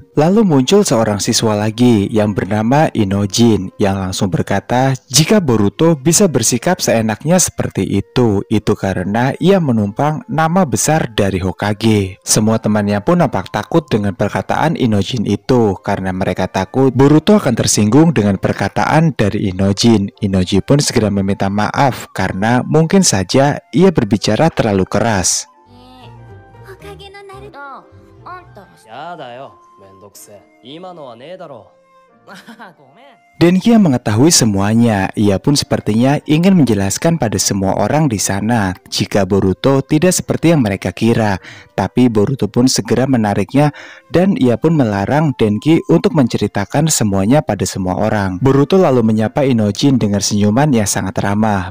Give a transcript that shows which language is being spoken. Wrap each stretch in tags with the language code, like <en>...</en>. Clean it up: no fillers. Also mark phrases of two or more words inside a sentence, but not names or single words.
<id>Lalu muncul seorang siswa lagi yang bernama Inojin yang langsung berkata jika Boruto bisa bersikap seenaknya seperti itu karena ia menumpang nama besar dari Hokage. Semua temannya pun nampak takut dengan perkataan Inojin itu karena mereka takut Boruto akan tersinggung dengan perkataan dari Inojin. Inojin pun segera meminta maaf karena mungkin saja ia berbicara terlalu keras.</id> <ja>やだよ、めんどくせえ。今のはねえだろ。ごめん。</ja> <id>Denki yang mengetahui semuanya, ia pun sepertinya ingin menjelaskan pada semua orang di sana jika Boruto tidak seperti yang mereka kira. Tapi Boruto pun segera menariknya dan ia pun melarang Denki untuk menceritakan semuanya pada semua orang. Boruto lalu menyapa Inojin dengan senyuman yang sangat ramah.</id>